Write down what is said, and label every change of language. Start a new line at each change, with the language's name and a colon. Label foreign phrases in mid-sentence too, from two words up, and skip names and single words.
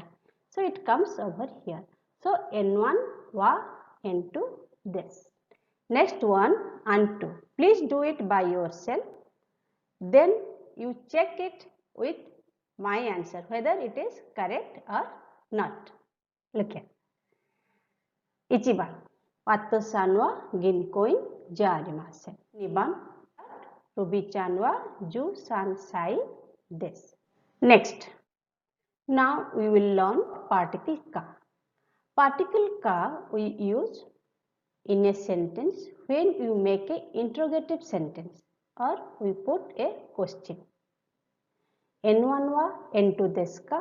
English: So it comes over here. So N1 wa N2 this. Next one and 2. Please do it by yourself. Then you check it with my answer whether it is correct or not. Look here. Ichiban.
Japanese: ワトさんは銀行員じゃありません. 2番. ルビーちゃんは十三歳です.
English: Next. Now we will learn particle ka. Particle ka we use in a sentence when you make a interrogative sentence or we put a question.
Japanese: N1は、N2ですか?